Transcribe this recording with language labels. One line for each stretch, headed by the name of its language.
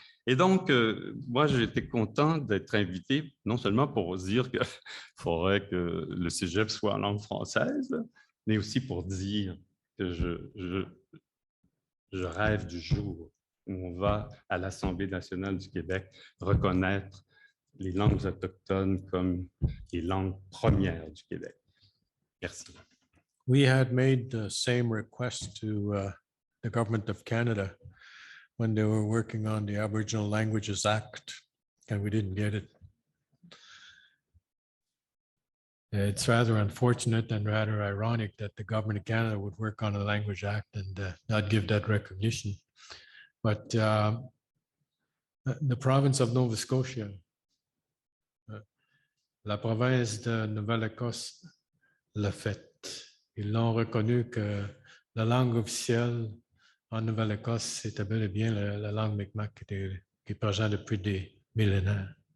French: Et donc, moi, j'étais content d'être invité, non seulement pour dire qu'il faudrait que le cégep soit en langue française, mais aussi pour dire que je rêve du jour où on va à l'Assemblée nationale du Québec reconnaître les langues autochtones comme les langues premières du Québec. Merci.
English: We had made the same request to the Government of Canada when they were working on the Aboriginal Languages Act, and we didn't get it. It's rather unfortunate and rather ironic that the Government of Canada would work on a Language Act and not give that recognition. But the province of Nova Scotia,
French: la province de Nouvelle-Écosse l'a fait. Ils l'ont reconnu que la langue officielle en Nouvelle-Écosse, c'était bel et bien la langue Mi'kmaq qui est présente depuis des millénaires.